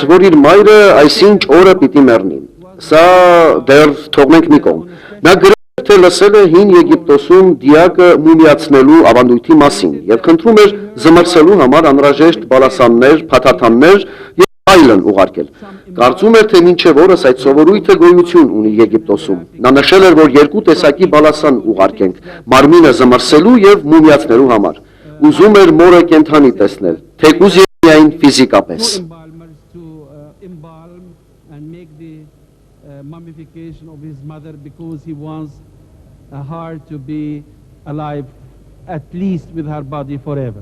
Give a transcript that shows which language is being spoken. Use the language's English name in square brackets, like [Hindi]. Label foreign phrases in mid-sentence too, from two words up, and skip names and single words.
[Armenian] որ իր մայրը այսինչ օրը պիտի մեռնի։ Սա դեռ թողնենք մի կողմ։ Նա գրել, թե լսել է հին Եգիպտոսում դիակը մումիացնելու ավանդույթի մասին եւ խնդրում էր զմռսելու համար անհրաժեշտ բալասաններ, փաթաթաններ եւ այլն ուղարկել։ Կարծում էր, թե մինչև օրս այդ սովորույթը գոյություն ունի Եգիպտոսում։ Նա նշել էր, որ երկու տեսակի բալասան ուղարկենք՝ մարմինը զմռսելու եւ մումիացնելու համար։ Ուզում էր մորը կենդանի տեսնել, թեկուզ եւ միայն ֆիզիկապես։ [English] embalmers to embalm and make the mummification of his mother because he wants her to be alive at least with her body forever.